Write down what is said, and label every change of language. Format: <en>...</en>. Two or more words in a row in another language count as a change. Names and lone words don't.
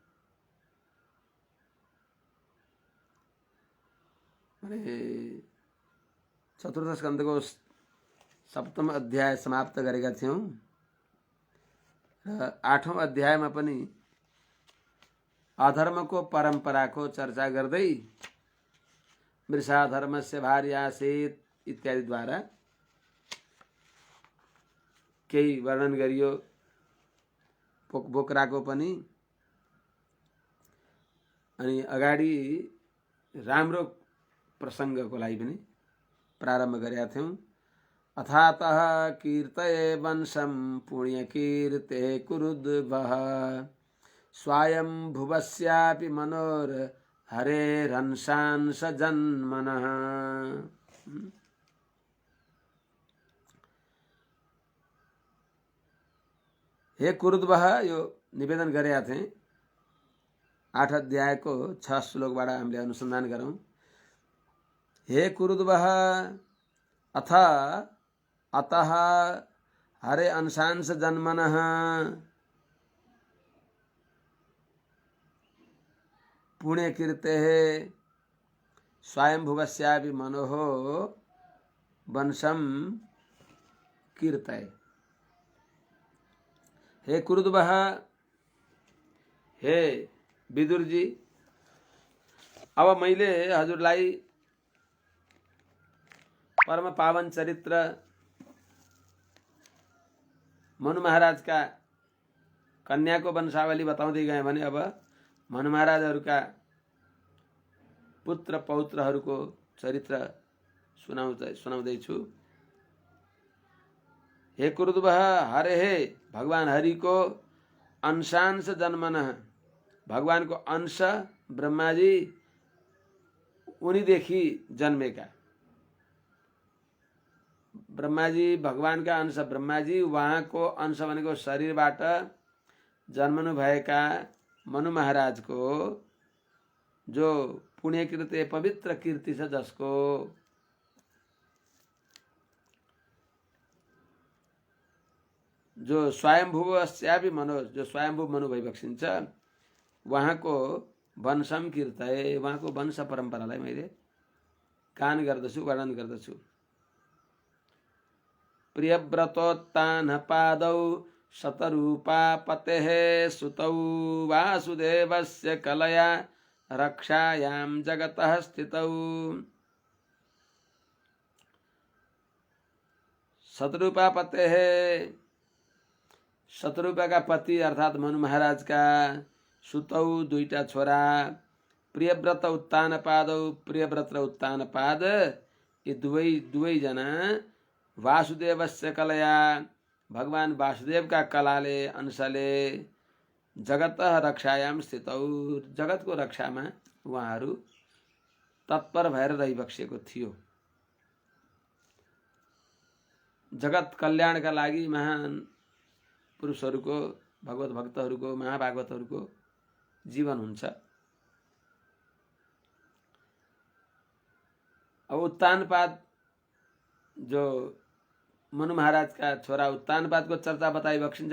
<ne>चतुर्थ स्कन्धको 7औं अध्याय समाप्त गरेका थियौं र 8औं अध्यायमा पनि अधर्मको परम्पराको चर्चा गर्दै</ne> <sa>मृषा धर्मस्य भार्यासेत</sa> <ne>इत्यादिद्वारा केही वर्णन गरियो। बोक्राको पनि अनि अगाडि राम्रो प्रसङ्गको लागि पनि प्रारम्भ गरेका थियौं।</ne> <sa>अथातः कीर्तये वंशं पुण्यकीर्ते कुरुद्वः स्वायम्भुवस्यापि मनोर हरेरंशांश जन्मनः। हे कुरुद्वः,</sa> <ne>यो निवेदन गरेका थिए। 8 अध्यायको 6 श्लोकबाट हामीले अनुसन्धान गरौँ।</ne> <sa>हे कुरुद्वः, अतः हरे अंशांश जन्मनः पुण्यकीर्तेः स्वयंभुवस्यापि मनोः वंशं कीर्तये। हे कुरुद्वः, हे विदुर जी,</sa> <ne>अब मैले हजुरलाई परम पावन चरित्र मनु महाराजका कन्याको वंशावली बताउँदै गए भने अब मनु महाराजहरूका पुत्र पौत्रहरूको चरित्र सुनाउँदैछु।</ne> <sa>हे कुरुद्वः, हरे</sa> <ne>हे भगवान हरि को</ne> <sa>अंशांश जन्मनः,</sa> <ne>भगवान को अंश ब्रह्माजी उनीदेखि जन्मेका। ब्रह्माजी भगवान का अंश ब्रह्माजी, वहाँ को अंश भनेको शरीरबाट जन्मनु भएका मनु महाराज को जो पुण्यकृत्य पवित्र कीर्ति छ, जसको जो</ne> <sa>स्वयंभुवस्यापि मनो,</sa> <ne>जो स्वयंभू मनु भइबक्सिन्छ, वहाँको</ne> <sa>वंशम कीर्तये,</sa> <ne>वहाँको वंश परम्परालाई मैले गान गर्दछु, वर्णन गर्दछु।</ne> <sa>प्रियव्रतोत्तान पादौ शतरूपा पतेः सुतौ वासुदेवस्य कलया रक्षायां जगतः स्थितौ। शतरूपा पतेः,</sa> <ne>शतरूपा का पति अर्थात मनु महाराज का, सुतौ दुईटा छोरा,</ne> <sa>प्रियव्रत उत्तान पादौ,</sa> <ne>प्रियव्रत र उत्तान पाद, ये दुवै जना</ne> <sa>वासुदेवस्य कलया,</sa> <ne>भगवान वासुदेव का कलाले अंशले</ne> <sa>जगत रक्षायाम स्थितौ,</sa> <ne>जगत को रक्षामा उहाँहरू तत्पर भएर रहिबक्सेको थियो। जगत कल्याणका लागि महान पुरुषहरूको, भगवत भक्तहरूको, महाभागवतहरूको जीवन हुन्छ। अब उत्तानपाद जो मनु महाराज का छोरा उत्तानपाद को चर्चा बताइबक्सिन्छ।</ne>